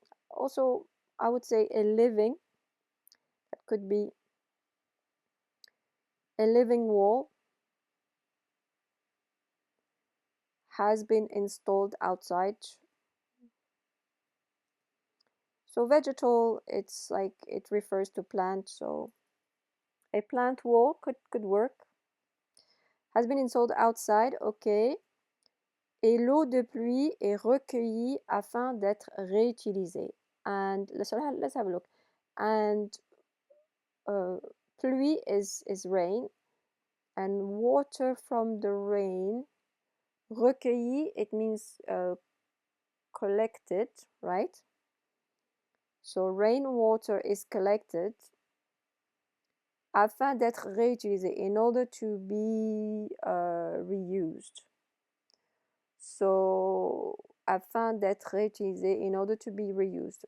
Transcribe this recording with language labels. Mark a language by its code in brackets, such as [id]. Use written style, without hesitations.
[en] Also, I would say a living, that could be a living wall has been installed outside. So vegetal, it's like, it refers to plant, so a plant wall could work. Has been installed outside, okay. [fr] Et l'eau de pluie est recueillie afin d'être réutilisée. [en] And let's have a look. And pluie is rain, and water from the rain, recueilli, it means collected, right? So rainwater is collected [fr] afin d'être réutilisé, [en] in order to be reused. So [fr] afin d'être réutilisé, [en] in order to be reused.